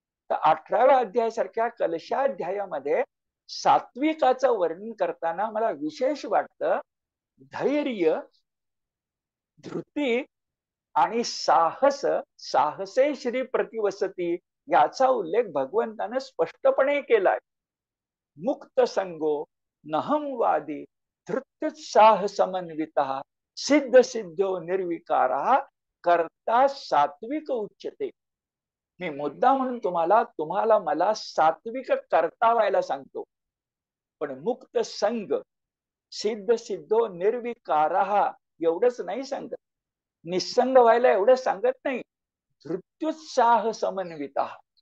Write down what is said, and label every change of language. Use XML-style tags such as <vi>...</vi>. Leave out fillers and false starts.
<mr>तर 18व्या अध्यायासारख्या कलशाध्यायामध्ये सात्विकाचं वर्णन करताना मला विशेष वाटतं, धैर्य, धृती आणि साहस,</mr> <sa>साहसे श्री प्रतिवसती,</sa> <mr>याचा उल्लेख भगवंतानं स्पष्टपणे केलाय.</mr> <sa>मुक्त संगो नहमवादी धृत्युत्साह समन्विता, सिद्ध सिद्ध्यो निर्विकारा, करता सात्विक उच्चते.</sa> <mr>मी मुद्दा म्हणून तुम्हाला मला सात्विक करता व्हायला सांगतो. पण मुक्त संग, सिद्ध सिद्धो निर्विकारा एवढंच नाही सांगत. निसंग व्हायला एवढं सांगत नाही.</mr> <sa>धृत्युत्साह समन्विता.</sa>